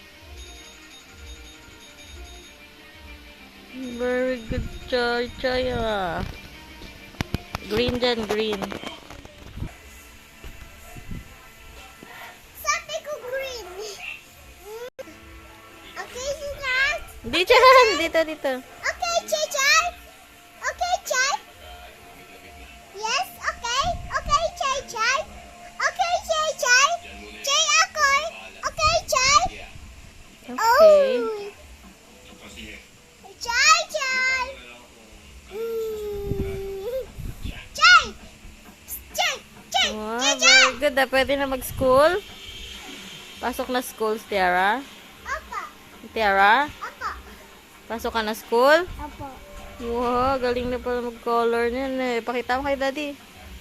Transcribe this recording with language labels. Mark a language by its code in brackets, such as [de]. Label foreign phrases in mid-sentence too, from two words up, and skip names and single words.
[en] Very good, Choy. [tl] Choy, ah. Green dyan, green. Sabi ko green. [en] Okay, Chay? [tl] Di dyan, dito, dito. [en] Okay, Chay? Okay, Chay? Yes, okay? Okay, Chay? Okay, Chay? Chay ako? Okay, Chay? Okay. Oh! Chay! Chay! Chay! Wow, very good. [tl] Ah. Pwede na mag-school? Pasok na school, Tiara. Apa? Tiara, Apa? pasok ka na school? Apa? Wow, galing na pala mag-color niyan eh. Pakita mo kay daddy.